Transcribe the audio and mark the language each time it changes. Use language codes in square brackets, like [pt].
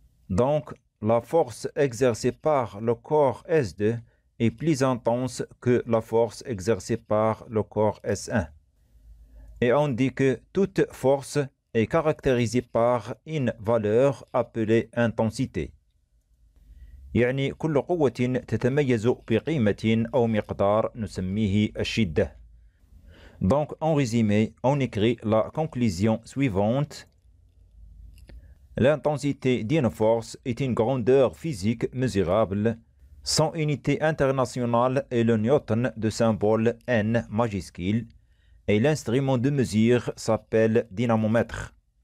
[fr] Donc, la force exercée par le corps S2 est plus intense que la force exercée par le corps S1. Et on dit que toute force est caractérisée par une valeur appelée intensité. [ar] يعني كل قوة تتميز بقيمة أو مقدار نسميه الشدة. [fr] Donc, en résumé, on écrit la conclusion suivante. L'intensité d'une force est une grandeur physique mesurable. Son unité internationale est le newton de symbole N majuscule et l'instrument de mesure s'appelle dynamomètre.